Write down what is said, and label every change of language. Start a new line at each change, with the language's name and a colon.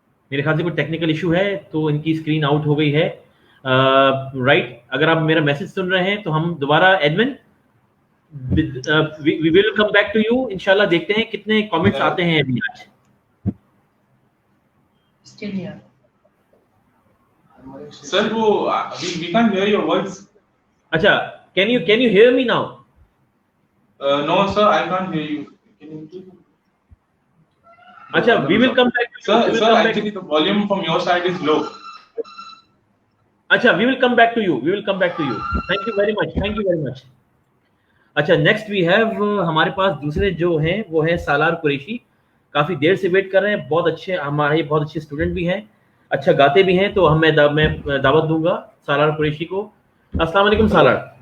Hindi: मेरे ख्याल से कोई टेक्निकल इशू है तो इनकी स्क्रीन आउट हो गई है। राइट, अगर आप मेरा मैसेज सुन रहे हैं तो हम दोबारा admin
English: we will come back to you
Hindi: इंशाल्लाह। देखते हैं कितने कमेंट्स आते हैं अभी आज।
English: Sir वो we can't hear your voice. अच्छा, can you hear me now? No sir, I can't hear you. Can you repeat? अच्छा, we will come back to you. Sir, actually the volume from your side is low. अच्छा, we will come back to you. Thank you very much.
Hindi: अच्छा,
English: next we have
Hindi: हमारे पास दूसरे जो हैं वो है सालार कुरैशी। काफी देर से वेट कर रहे हैं। बहुत अच्छे स्टूडेंट भी हैं, अच्छा गाते भी हैं। तो मैं दावत दूंगा सालार कुरैशी को। अस्सलाम वालेकुम सालार।